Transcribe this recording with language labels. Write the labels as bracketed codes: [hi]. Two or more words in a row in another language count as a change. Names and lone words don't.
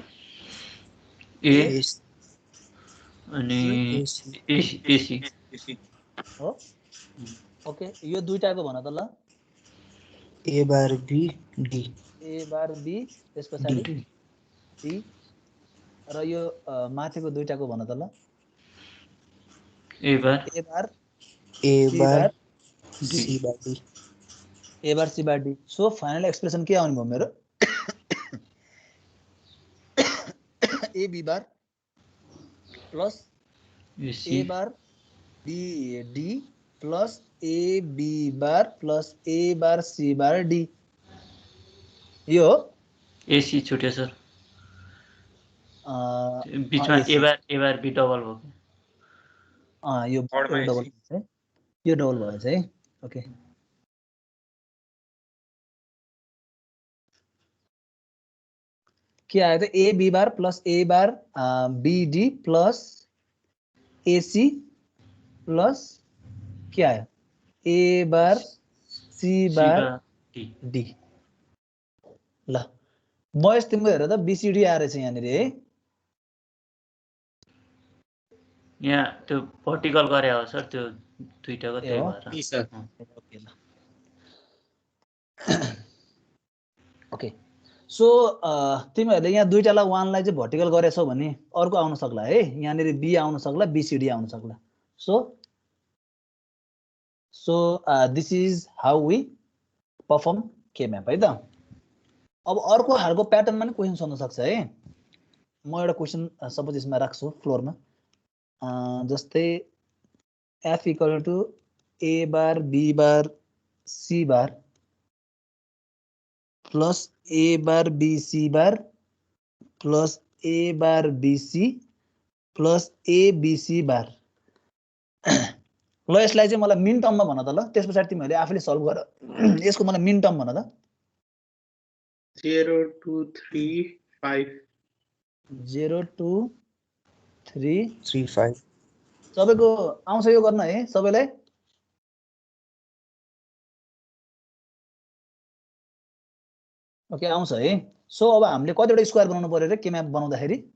[ne] ए अनि एसी हो ओके यो 2टाको भन त ल ए बार बी डी ए बार बी त्यसपछि डी र यो माथिको 2टाको भन त ल ए बार सी बार डी ए बार सी बार डी [en] so final expression [ne] के आउने भयो मेरो ए बी बार प्लस ए बार बी डी प्लस ए बी बार प्लस ए बार सी बार डी यो एसी छुट्यो सर बीचमा ए बार बी डबल हो यो डबल है यो डबल भएछ है ओके के आयो त ए बी बार प्लस ए बार बी डी प्लस एसी प्लस के आयो ए बार सी बार डी ल महेश तिम्रो हेर त बीसीडी आएर छ यहाँनिर है यहाँ त्यो भर्टिकल गरे हो सर त्यो दुईटाको ए त्यही हो भएर यी सर ओके ल ओके सो तिमीहरूले यहाँ दुईटालाई 1 लाई चाहिँ भर्टिकल गरेछौ भने अर्को आउन सक्ला है यहाँनिर बी आउन सक्ला बीसीडी आउन सक्ला [en] so this is how we perform [ne] के म्याप है त अब अर्को खालको प्याटर्नमा नि क्वेसन सोध्न सक्छ है म एउटा क्वेसन सपोज यसमा राख्छु फ्लोरमा जस्तै f [en] equal to [ne] a बार b बार c बार प्लस a बार b c बार प्लस a बार b c प्लस a b c बार ल यसलाई चाहिँ मलाई [en] min termमा [ne] भन त ल त्यस पछाडि तिमीहरूले आफैले सल्भ गर यसको मलाई [en] min term [ne] भन त 0 2 3 5 0 2 3 3 5 सबैको आउँछ यो गर्न है सबैलाई ओके आउँछ है सो अब हामीले कतिवटा स्क्वायर बनाउनु पर्यो रे के म्याप बनाउँदाखेरि